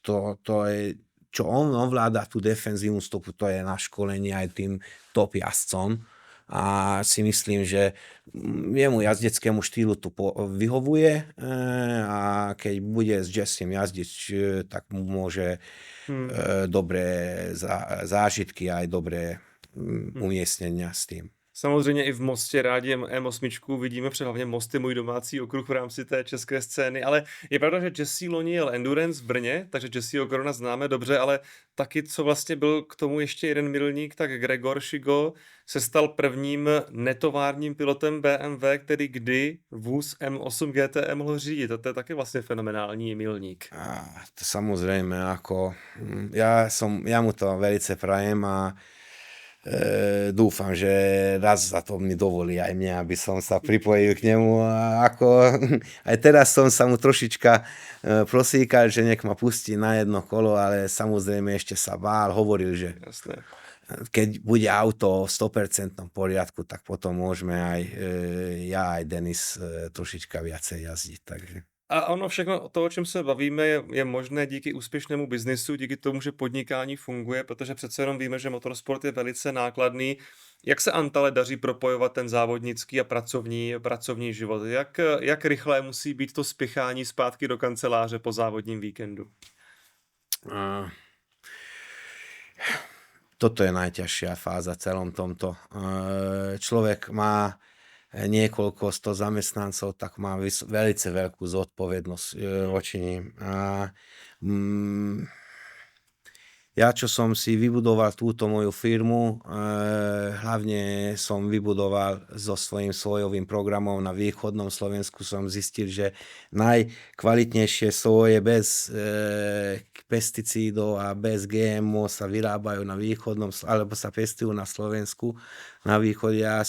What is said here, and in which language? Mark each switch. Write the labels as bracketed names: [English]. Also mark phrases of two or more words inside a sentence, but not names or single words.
[Slovak] To je, čo on ovláda tú defenzívnu stopu, to je na školenie aj tým top jazdcom. A si myslím, že jemu jazdeckému štýlu to vyhovuje a keď bude s Jessim jazdiť, tak mu môže dobré zážitky a aj dobré umiestnenia s tým. [Czech] Samozřejmě i v Mostě rádi M8 vidíme, před hlavně Most je můj domácí okruh v rámci té české scény, ale je pravda, že Jesse loni jel Endurance v Brně, takže Jesseho Corona známe dobře, ale taky, co vlastně byl k tomu ještě jeden milník, tak Gregor Shigo se stal prvním netovárním pilotem BMW, který kdy vůz M8 GTE mohl řídit. A to je taky vlastně fenomenální milník. [Slovak] To samozrejme, ako ja mu to velice prajem a dúfam, že raz za to mi dovolí aj mne, aby som sa pripojil k nemu. Aj teraz som sa mu trošička prosíkal, že nech ma pustí na jedno kolo, ale samozrejme ešte sa bál, hovoril, že Jasné. keď bude auto v 100% poriadku, tak potom môžeme aj ja, aj Denis trošička viacej jazdiť. Takže. [Czech] A ono všechno, to, o čem se bavíme, je možné díky úspěšnému biznisu, díky tomu, že podnikání funguje, protože přece jenom víme, že motorsport je velice nákladný. Jak se Antale daří propojovat ten závodnický a pracovní život? Jak rychlé musí být to spěchání zpátky do kanceláře po závodním víkendu? [Slovak] Toto je najťažšia fáza celom tomto. Človek má niekoľko 100 zamestnancov, tak má velice veľkú zodpovednosť voči ním. Ja, čo som si vybudoval túto moju firmu, hlavne som vybudoval so svojím sojovým programom na východnom Slovensku, som zistil, že najkvalitnejšie soje bez pesticídov a bez GMO sa vyrábajú na východnom, alebo sa pestujú na Slovensku, na východe.